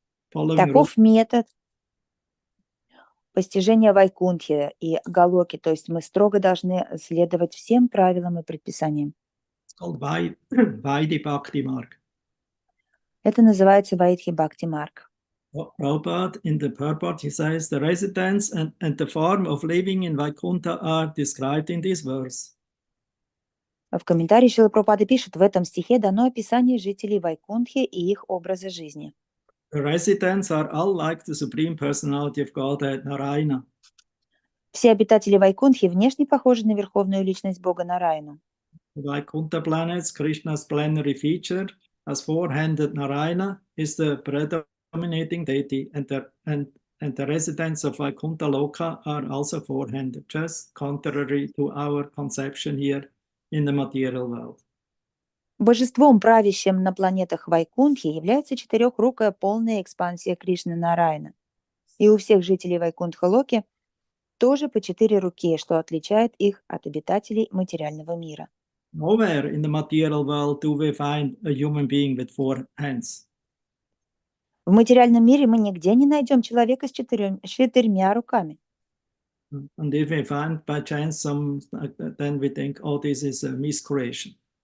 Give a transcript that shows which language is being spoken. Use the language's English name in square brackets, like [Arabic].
[Russian] Таков метод постижения Вайкунтхи и Галоки, то есть мы строго должны следовать всем правилам и предписаниям. [English] It's called Vaidhi Bhakti Mark. [Russian] Это называется Вайдхи Бхакти Марк. [English] Prabhupada, in the purport, he says, the residence and the form of living in Vaikuntha are described in this verse. [Russian] В комментарии Шрила Прабхупада пишет, в этом стихе дано описание жителей Вайкунтхи и их образа жизни. [English] The residents are all like the Supreme Personality of Godhead, Narayana. [Russian] Все обитатели Вайкунтхи внешне похожи на Верховную Личность Бога Нараяну. [English] The Vaikuntha planets, Krishna's plenary feature, as four-handed Narayana, is the predominating deity, and the residents of Vaikuntha Loka are also four-handed, just contrary to our conception here in the material world. [Russian] Божеством, правящим на планетах Вайкунтхи, является четырехрукая полная экспансия Кришны Нараяна. И у всех жителей Вайкунтха-Локи тоже по 4 руки, что отличает их от обитателей материального мира. [English] Nowhere in the material world do we find a human being with four hands. [Russian] В материальном мире мы нигде не найдем человека с четырьмя руками. [English] And if we find by chance some, then we think, oh, this is a miscreation.